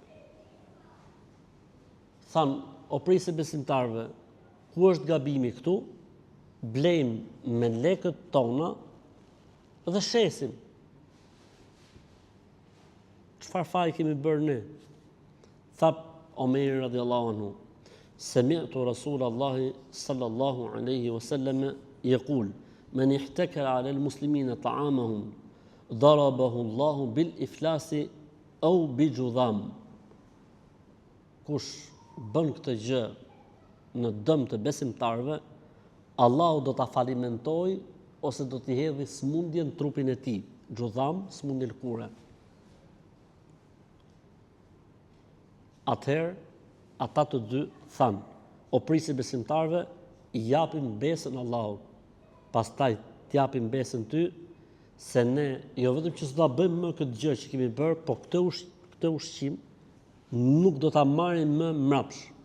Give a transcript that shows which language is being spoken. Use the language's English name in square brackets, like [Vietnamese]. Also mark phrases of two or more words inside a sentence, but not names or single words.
[Albanian] Thanë, o prisë besimtarve, ku është gabimi këtu? Blejmë me lekët tona dhe shesim. Çfarë faj kemi bërë ne? [Arabic] Tha Omeri رضي الله عنه سمعت رسول الله صلى الله عليه وسلم يقول من احتكر على المسلمين طعامهم ضربه الله بالإفلاس أو بجذام. [Albanian] Kush bën këtë gjë në dëm të besimtarve, Allahu do ta falimentoj ose do t'i hedhë smundje në trupin e tij. Judham, smundje lëkure. Atëherë, ata të dy thanë, o prisi besimtarve, i japim besën Allahut, pastaj t'japim besën ty, se ne, jo vetëm që s'do ta bëjmë më këtë gjë që kemi bërë, po këtë ushqim nuk do ta marrim më mrapsh.